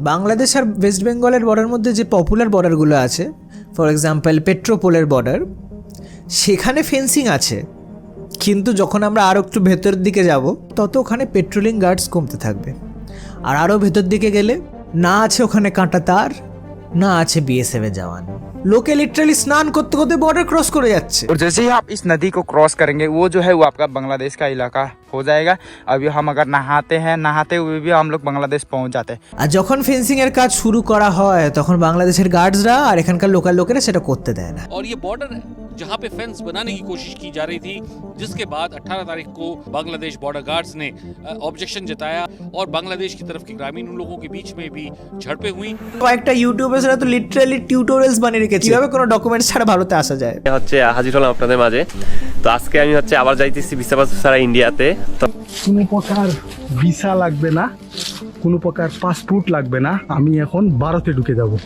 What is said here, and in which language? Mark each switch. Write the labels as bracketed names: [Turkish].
[Bangla] বাংলাদেশ আর West বেঙ্গলের border মধ্যে যে পপুলার বর্ডারগুলো আছে, ফর এক্সাম্পল পেট্রোপোলের বর্ডার, সেখানে ফেন্সিং আছে, কিন্তু যখন আমরা আরও একটু ভেতরের দিকে যাব তত ওখানে পেট্রোলিং গার্ডস কমতে থাকবে। আর আরও ভেতর দিকে গেলে না আছে ওখানে কাঁটা তার, না আছে বিএসএফ এর জওয়ান। [Hindi] लोके लिटरली स्नान करते करते बॉर्डर क्रॉस कर जाচ্ছে। और जैसे ही आप इस नदी को क्रॉस करेंगे, वो जो है वो आपका बांग्लादेश का इलाका हो जाएगा। अभी हम अगर नहाते हुए भी हम लोग बांग्लादेश पहुंच जाते हैं। [Bangla] আর যখন ফেন্সিং এর কাজ শুরু করা হয় তখন বাংলাদেশের গার্ডসরা আর এখানকার লোকাল লোকেরা সেটা করতে দেয় না। [Hindi] और ये बॉर्डर जहां पे फेंस बनाने की कोशिश की जा रही थी, जिसके बाद 18 तारीख को बांग्लादेश बॉर्डर गार्ड्स ने ऑब्जेक्शन जताया और बांग्लादेश की तरफ के ग्रामीण लोगों के बीच में भी झड़पें हुई। [Bangla] কয়েকটা ইউটিউবার্সরা তো লিটারালি টিউটোরিয়ালস বানিয়ে রেখেছে কিভাবে কোনো ডকুমেন্টস ছাড়া ভারতে আসা যায়। হচ্ছে হাজির হলাম আপনাদের মাঝে। তো আজকে আমি হচ্ছে আবার যাইতেছি ভিসা পাস ছাড়া ইন্ডিয়াতে। তো কোনো প্রকার ভিসা লাগবে না, কোনো প্রকার পাসপোর্ট লাগবে না, আমি এখন ভারতে ঢুকে যাব।